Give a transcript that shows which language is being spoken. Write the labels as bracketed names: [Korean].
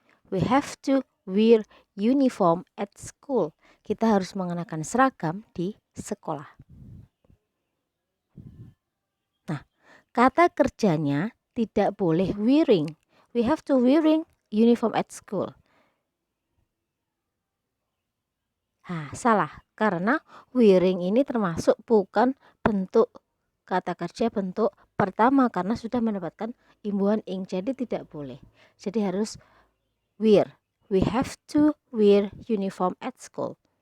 [English] We have to wear uniform at school. [Indonesian] Kita harus mengenakan seragam di sekolah. Nah, kata kerjanya tidak boleh wearing. [English] We have to wearing uniform at school. [Indonesian] Salah, karena wearing ini termasuk bukan bentuk kata kerja bentuk pertama karena sudah mendapatkan imbuhan ing, jadi tidak boleh. Jadi harus wear. [English] We have to wear uniform at school.